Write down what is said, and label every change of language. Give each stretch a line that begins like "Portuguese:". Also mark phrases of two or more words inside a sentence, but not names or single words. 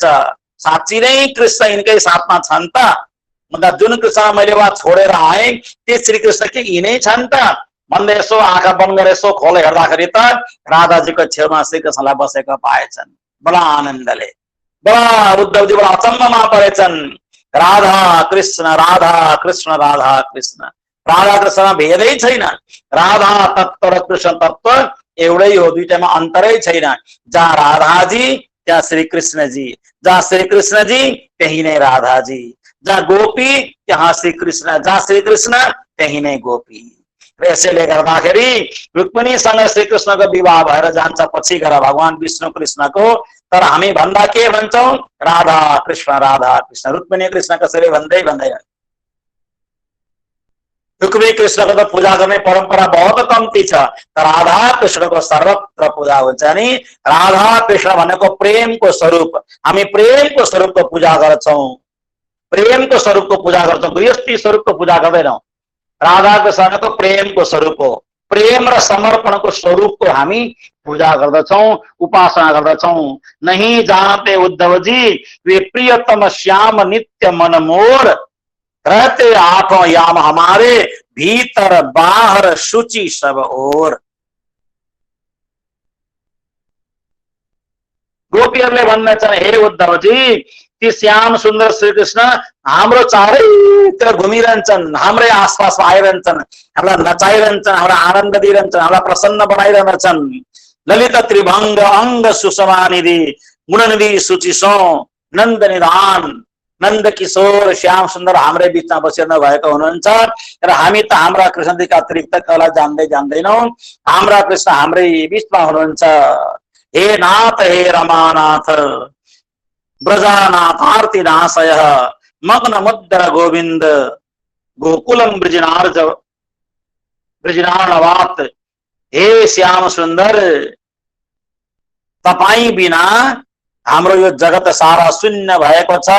Nepali: साँच्ची नै कृष्ण यिनकै साथमा छन् त भन्दा जुन कृष्ण मैले वहाँ छोडेर आएँ त्यो श्रीकृष्ण के यिनै छन् त भन्दै यसो आँखा बन्द गरेर यसो खोले हेर्दाखेरि त राधाजीको छेउमा श्रीकृष्णलाई बसेको पाएछन्। बडा आनन्दले बडा उद्धवजी बडा अचम्ममा परेछन्। राधा कृष्ण राधा कृष्ण राधा कृष्ण, राधा कृष्ण भेदै छैन। राधा तत्व र कृष्ण तत्व एउटै हो, दुईटामा अन्तरै छैन। जहाँ राधाजी त्यहाँ श्री कृष्णजी, जहाँ श्री कृष्णजी त्यही नै राधाजी, जहाँ गोपी त्यहाँ श्री कृष्ण, जहाँ श्री कृष्ण त्यही नै गोपी। यसैले गर्दाखेरि रुक्मिणीसँग श्रीकृष्णको विवाह भएर जान्छ पछि गएर भगवान विष्णु कृष्णको। तर हामी भन्दा के भन्छौँ राधा कृष्ण राधा कृष्ण, रुक्मिणी कृष्ण कसरी भन्दै भन्दैन। रुक्मिणी कृष्णको त पूजा गर्ने परम्परा बहुत कम्ती छ, तर राधा कृष्णको सर्वत्र पूजा हुन्छ नि। राधा कृष्ण भनेको प्रेमको स्वरूप, हामी प्रेमको स्वरूपको पूजा गर्छौँ, प्रेमको स्वरूपको पूजा गर्छौँ, गृहस्थी स्वरूपको पूजा गर्दैनौँ। राधा कृष्ण तो प्रेम को स्वरूप हो, प्रेम र समर्पण को स्वरूप को हामी पूजा गर्दछौं, उपासना गर्दछौं।
Hindi: नहीं जानते उद्धव जी वे प्रियतम श्याम नित्य मन मोर, रहते आठों याम हमारे भीतर बाहर शुचि सब ओर।
Nepali: गोपीहरूले भन्दछन् हे उद्धवजी ती श्याम सुन्दर श्रीकृष्ण हाम्रो चारैतिर घुमिरहन्छन्, हाम्रै आसपासमा आइरहन्छन्, हामीलाई नचाइरहन्छन्, हामीलाई आनन्द दिइरहन्छन्, हामीलाई प्रसन्न बनाइरहन्छन्।
Hindi: ललित त्रिभंग अंग सुषमानिधि गुणनिधि सुचिसो नन्द निधान,
Nepali: नन्द किशोर श्याम सुन्दर हाम्रै बीचमा बसिरहनु भएको हुनुहुन्छ। र हामी त हाम्रा कृष्णजीका अतिरिक्त कसलाई जान्दै जान्दैनौँ, हाम्रा कृष्ण हाम्रै बीचमा हुनुहुन्छ।
Sanskrit: हे नाथ हे रमानाथ ब्रजानाथ आरती नाशय मग्न मुद्र गोविंद गोकुलम ब्रजनार्णवात।
Nepali: हे श्याम सुन्दर तपाई बिना हाम्रो यो जगत सारा शून्य भएको छ।